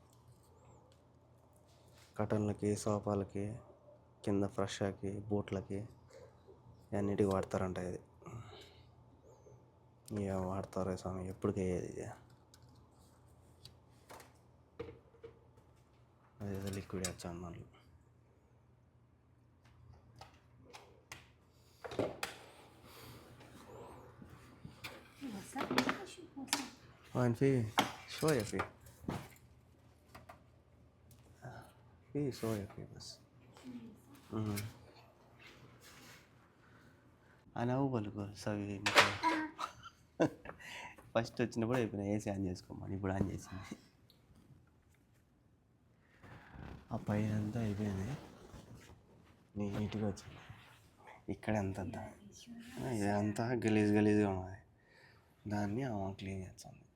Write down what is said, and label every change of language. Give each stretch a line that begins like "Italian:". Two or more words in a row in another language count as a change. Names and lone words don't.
Telugu: కటన్లకి, సోఫాలకి, కింద ఫ్రెష్కి, బూట్లకి అన్నిటికి వాడతారంట. ఇది ఇక వాడతారు స్వామి, ఎప్పటికి అయ్యేది ఇది. అదేదో లిక్విడ్ వేస్తాను మళ్ళీ.
Arabic: في شوية في شوية بس. أنا أول سوي
Telugu: ఫస్ట్ వచ్చినప్పుడు ఇప్పుడు ఏసీ ఆన్ చేసుకోమని, ఇప్పుడు ఆన్ చేసింది. ఆ పైన అంతా అయిపోయింది, నీట్గా వచ్చింది. ఇక్కడ ఇదంతా గలీజ్గా ఉన్నది, దాన్ని క్లీన్ చేస్తాను.